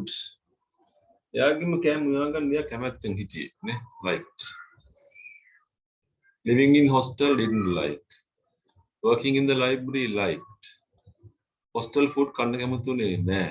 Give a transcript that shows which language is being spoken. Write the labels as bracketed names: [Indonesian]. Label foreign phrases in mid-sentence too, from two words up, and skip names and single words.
[Sinhala] එයාගේම කෑම උයාගන්න මෙයා කැමැත්තෙන් හිටියේ නේ. [English] Liked. Living in hostel didn't like. Working in the library liked. Hostel food [Sinhala] කන්න කැමතුනේ නැහැ.